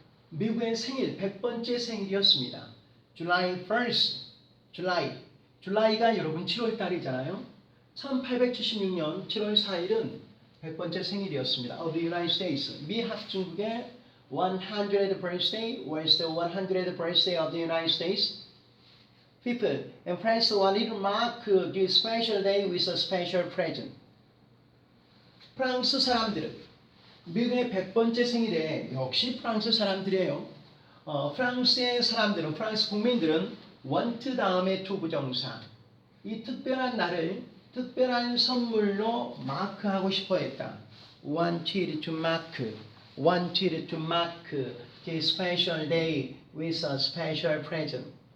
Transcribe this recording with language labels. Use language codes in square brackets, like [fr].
[ko] 미국의 생일 100번째 생일이었습니다. [en] July 1st, [ko] 줄라이가 여러분 7월 달이잖아요. 1876년 7월 4일은 100번째 생일이었습니다. [en] Of the United States. [ko] 미 합중국의 [en] 100th birthday was the 100th birthday of the United States. People in France wanted to mark this special day with a special present. [ko] 프랑스 사람들은 미국의 100번째 생일에 역시 프랑스 사람들이에요. 프랑스의 사람들은 프랑스 국민들은 want 다음에 to 부정사 이 특별한 날을 특별한 선물로 마크하고 싶어 했다. [en] wanted to mark this special day with a special present.